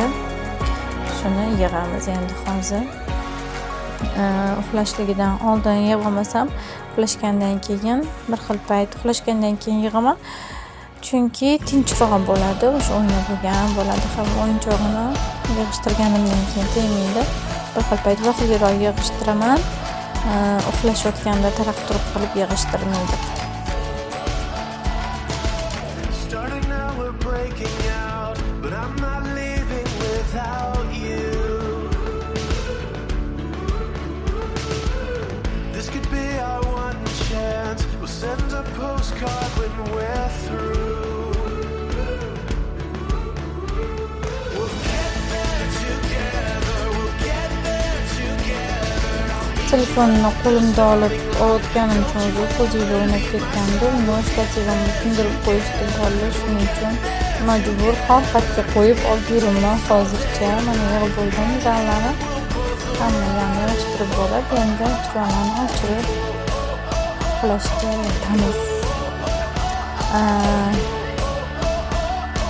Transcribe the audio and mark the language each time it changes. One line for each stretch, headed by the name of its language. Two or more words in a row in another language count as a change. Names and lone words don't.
Uzbek: Shuni yig'amiz endi hozir. Uxlashligidan oldin yig'masam, uxlashgandan keyin bir xil payt uxlashgandan keyin yig'aman. Chunki tinchroq bo'ladi, o'sha o'ynab yurgan bo'ladi, ham o'yinchog'ini yig'ishtirganimdan keyin tegmaydi. Bir xil payt vaqtliroq yig'ishtiraman. Uxlashayotganda taraq-turuq qilib yig'ishtirmaydi.
English: Send a postcard when we're through. We'll get there together. We'll get there together.
Uzbek: Telefonni qo'limda olib o'tganim uchun ko'zimga o'ynab ketgandi. Uni shtativimni sindirib qo'yishdi bolalar, shuning uchun majbur orqaga qo'yib olib yuraman hozircha. Mana yig'ib bo'ldim zallarni. Hammalarni yig'ishtirib bo'lib, endi chiroqlarni o'chirib uxlashga yotamiz.